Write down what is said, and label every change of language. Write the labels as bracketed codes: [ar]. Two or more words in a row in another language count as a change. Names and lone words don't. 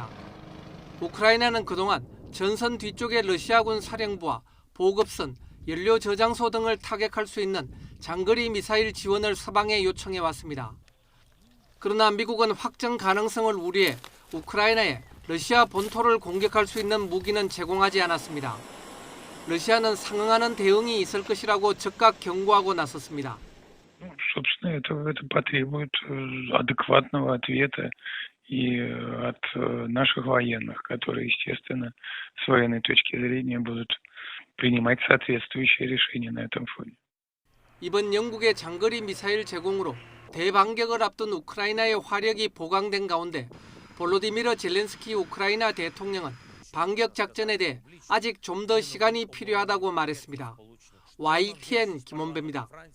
[ko] 우크라이나는 그동안 전선 뒤쪽의 러시아군 사령부와 보급선, 연료 저장소 등을 타격할 수 있는 장거리 미사일 지원을 서방에 요청해 왔습니다. 그러나 미국은 확정 가능성을 우려해 우크라이나에 러시아 본토를 공격할 수 있는 무기는 제공하지 않았습니다. 러시아는 상응하는 대응이 있을 것이라고 즉각 경고하고 나섰습니다. [ru] Собственно, это потребует адекватного ответа и от наших военных, которые, естественно, с военной точки зрения будут принимать соответствующие решения на этом фоне. [ko] 이번 영국의 장거리 미사일 제공으로 대반격을 앞둔 우크라이나의 화력이 보강된 가운데 볼로디미르 젤렌스키 우크라이나 대통령은 반격 작전에 대해 아직 좀 더 시간이 필요하다고 말했습니다. YTN 김원배입니다.